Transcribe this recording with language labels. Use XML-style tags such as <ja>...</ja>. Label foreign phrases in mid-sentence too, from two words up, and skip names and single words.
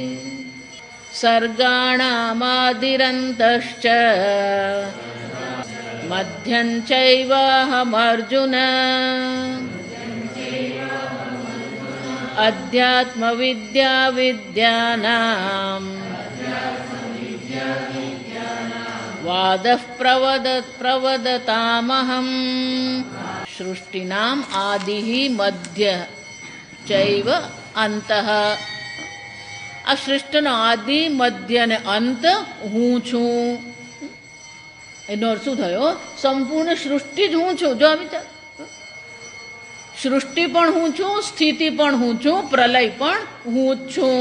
<sa>सर्गाणामादिरन्तश्च मध्यं चैवाहमर्जुन अध्यात्मविद्या विद्यानां वादः प्रवदतामहम्। सृष्टिनाम् आदिः मध्यः चैव अंतः।</sa> <gu>આ સૃષ્ટિનો આદિ મધ્ય અને અંત હું છું. એનો અર્થ શું થયો? સંપૂર્ણ સૃષ્ટિ જ હું છું. જો વિચાર, સૃષ્ટિ પણ હું છું, સ્થિતિ પણ હું છું, પ્રલય પણ હું જ છું.</gu>